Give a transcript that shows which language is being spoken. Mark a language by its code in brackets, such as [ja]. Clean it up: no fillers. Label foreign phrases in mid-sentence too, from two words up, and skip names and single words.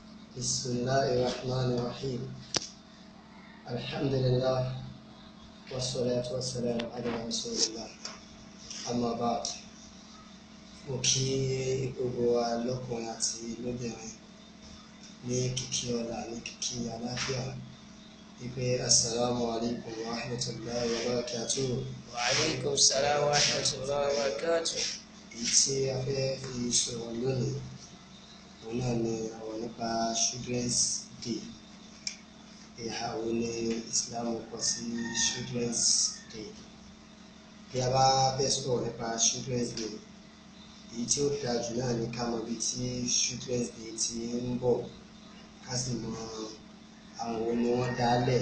[ar] بسم الله الرحمن الرحيم. الحمد لله والصلاة والسلام على رسول الله. أما بعد, [yo] mo kí gbogbo wa lọ́kùnrin àti lóbìnrin ní kíkí ọlá ní kíkí àlàáfíà wípé [ar] السلام عليكم ورحمة الله وبركاته. وعليكم السلام ورحمة الله وبركاته. [yo] Èyí tí a fẹ́ fi sọ̀rọ̀ lónìí òun náà ni ọ̀rọ̀ nípa Children's Day. Ìhà wo ni Islam kọ sí Children's Day? Bí a bá fẹ́ sọ̀rọ̀ nípa Children's Day, èyí tí ó dáa jù náà ni ká mọ ibi tí Children's Day ti ń bọ̀, ká sì mọ àwọn wo ni wọ́n dálẹ̀.